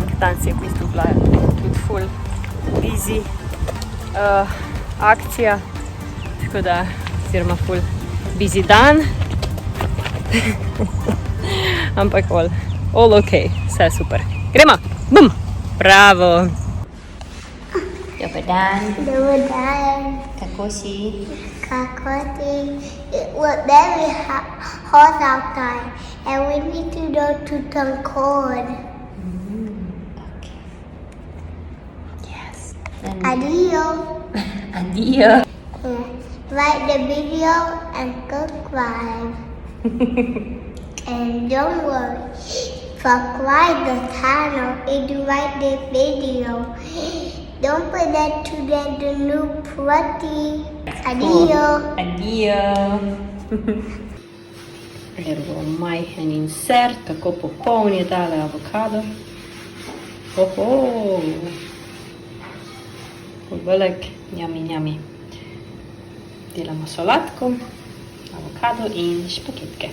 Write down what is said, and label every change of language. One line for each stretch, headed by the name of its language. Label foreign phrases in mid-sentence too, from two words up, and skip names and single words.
Slovenian: Danes je v bistvu bila tudi
English: full busy
Slovenian: akcija, tako da, oziroma
English: full busy
Slovenian: dan. Ampak
English: all ok,
Slovenian: vse super. Gremo! Bum!
Croatian: Bravo! Dobar dan. Dobar dan. Kako si? Kako si?
English: It was very hot outside and we need to go to Cancun. Okay. Yes. Adios. Adios. Like the video and subscribe. And don't worry, subscribe the channel and you like the video. Don't forget to get the new pretty. Adios. Adios.
Slovenian: Evo majhen insert, tako popoln je tale avokado. Velik, njami. Delamo solatko, avokado in špaketke.